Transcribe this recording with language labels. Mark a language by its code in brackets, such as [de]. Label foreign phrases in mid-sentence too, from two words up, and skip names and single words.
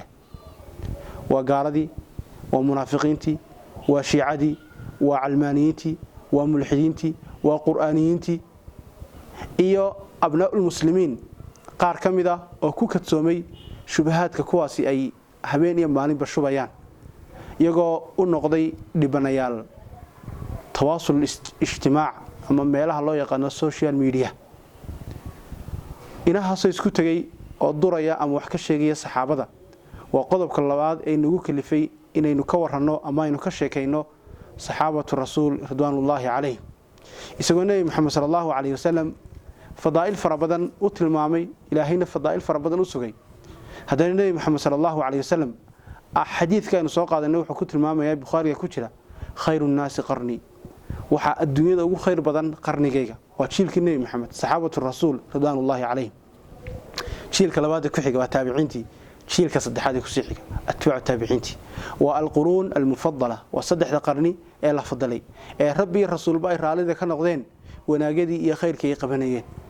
[so] waa gaaladii waa munaafiqiintii waa shiicadii waa calmaaniyiintii waa mulxidiintii waa qur'aaniyiintii iyo [ar] أبناء المسلمين [so] qaar kamida oo ku kadsoomay shubahaadka kuwaasi ay habeen iyo maalinba shubayaan iyagoo u noqday dhibanayaal [ar] تواصل اجتماعي [so] ama meelaha loo yaqaan [en] social media. [so] inahaasoo isku tagay oo duraya ama wax ka sheegaya saxaabada waa qodobka labaad ee nagu kalifay inaynu ka waranno ama aynu ka sheekayno [ar] صحابة رسول رضوان الله عليهم. [so] isagoo Nabi Muhammad [ar] صلى الله عليه وسلم [so] fadaa'il fara badan u tilmaamay ilaahayna fadaa'il fara badan u sugay. haddana Nabi Muhammad [ar] صلى الله عليه وسلم [so] xadiidkaanu soo qaadanay wuxuu ku tilmaamayaa Bukhariga ku jira [ar] خير الناس قرني [so] waxa adduunyada ugu khayr badan qarnigayga waa jiilkii Nabi Muhammad [ar] صحابة رسول رضوان الله عليهم. [so] jiilka labaad ku xiga waa taabiciintii jiilka saddexaad ee ku sii xiga [ar] أتباع التابعين [so] waa [ar] القرون المفضلة [so] waa saddexda qarni ee la fadalay ee rabbi rasuulba ay raalida ka noqdeen wanaagadii iyo khayrkii ay qabanayeen